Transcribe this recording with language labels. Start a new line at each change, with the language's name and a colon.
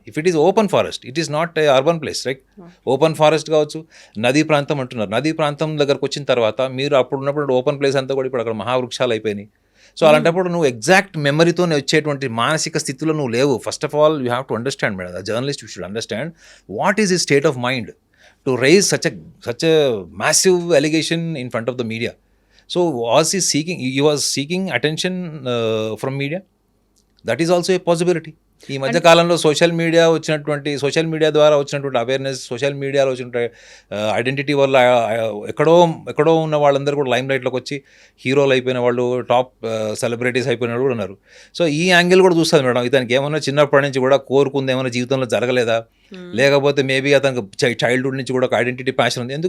English: If it is open forest, it is not a urban place, right?
Telugu: Open forest కావచ్చు, నదీ ప్రాంతం అంటున్నారు, నదీ ప్రాంతం దగ్గరకు వచ్చిన తర్వాత మీరు అప్పుడు ఉన్నప్పుడు ఓపెన్ ప్లేస్ అంతా కూడా ఇప్పుడు అక్కడ మహావృక్షాలు అయిపోయినాయి. సో అలాంటప్పుడు నువ్వు ఎగ్జాక్ట్ మెమరీతోనే వచ్చేటువంటి మానసిక స్థితిలో నువ్వు లేవు.
English: First of all you have to understand madam, the journalist you should understand what is his state of mind to raise such a massive allegation in front of the media. So he was seeking attention from media. That is also a possibility.
Telugu: ఈ మధ్య కాలంలో social media ద్వారా వచ్చినటువంటి awareness, social మీడియాలో వచ్చిన identity వల్ల ఎక్కడో ఉన్న వాళ్ళందరూ కూడా లైమ్ లైట్లోకి వచ్చి హీరోలు అయిపోయిన వాళ్ళు, టాప్ సెలబ్రిటీస్ అయిపోయిన వాళ్ళు కూడా ఉన్నారు. సో ఈ యాంగిల్ కూడా చూస్తుంది మేడం, ఇతనికి ఏమన్నా చిన్నప్పటి నుంచి కూడా కోరుకుంది ఏమైనా జీవితంలో జరగలేదా, లేకపోతే మేబీ అతనికి చైల్డ్హుడ్ నుంచి కూడా ఒక ఐడెంటిటీ ప్యాషన్ ఉంది.